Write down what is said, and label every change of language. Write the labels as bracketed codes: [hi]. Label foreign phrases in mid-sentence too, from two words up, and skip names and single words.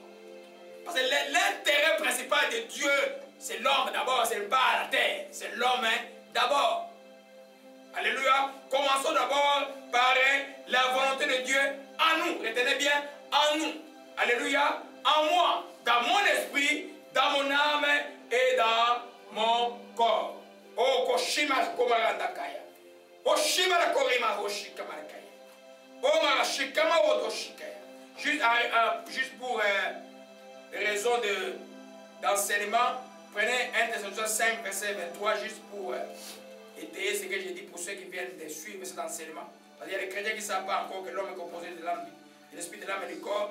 [fr] Parce que l'intérêt principal de Dieu, c'est l'homme d'abord, c'est pas la terre, c'est l'homme d'abord. Alléluia. Commençons d'abord par la volonté de Dieu en nous. Retenez bien, en nous. Alléluia. En moi, dans mon esprit, dans mon âme et dans mon corps. Oh, Koshima Komarandakaya. Oshima la Korima Hoshikamakaya. Oh, Marashikama Odoshikaya. Juste pour raison d'enseignement, prenez 1 Thessaloniciens 5, verset 23, juste pour étayer ce que j'ai dit pour ceux qui viennent de suivre cet enseignement. Parce qu'il y a des chrétiens qui ne savent pas encore que l'homme est composé de l'âme, de l'esprit, de l'âme et du corps.